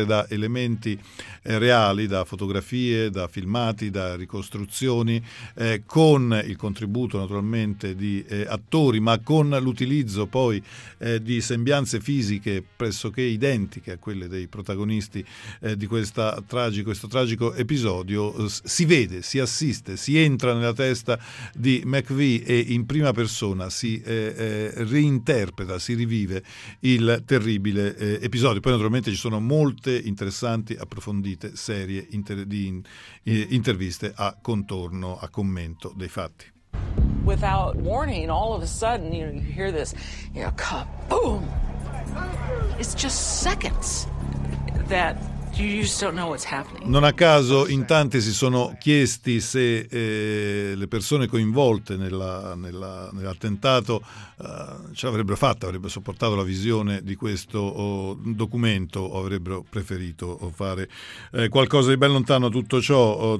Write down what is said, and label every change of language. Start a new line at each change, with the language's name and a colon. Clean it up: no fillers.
Italian: dimostrare da elementi reali, da fotografie, da filmati, da ricostruzioni, con il contributo naturalmente di attori, ma con l'utilizzo poi di sembianze fisiche pressoché identiche a quelle dei protagonisti di questo tragico episodio, si vede, si assiste, si entra nella testa di McVie e in prima persona si reinterpreta, si rivive il terribile episodio. Poi naturalmente ci sono molte interessanti, approfondite serie interviste a contorno, a commento dei fatti.
English: Without warning, all of a sudden, you know, you hear this, you know, kaboom. It's just seconds that you just don't know what's happening.
Italian: Non a caso in tanti si sono chiesti se le persone coinvolte nell'attentato ce l'avrebbero fatta, avrebbero sopportato la visione di questo documento o avrebbero preferito fare qualcosa di ben lontano da tutto ciò.